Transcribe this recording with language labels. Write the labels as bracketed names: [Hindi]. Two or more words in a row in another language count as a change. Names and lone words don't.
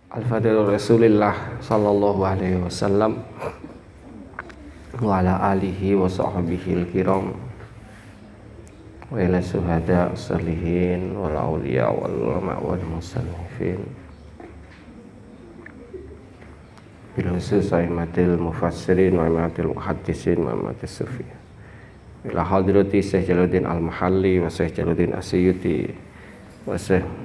[Arabic] فضل رسول الله صلى الله عليه وسلم وعلى آله وصحبه الكرام وإلى الشهداء الصالحين والأولياء والعلماء والمصنفين بالخصوص أئمة المفسرين وأئمة المحدثين وأئمة الصوفي إلى حضرة الشيخ جلال الدين المحلي والشيخ جلال الدين السيوطي والشيخ Jalaluddin Asyuti wa Syekh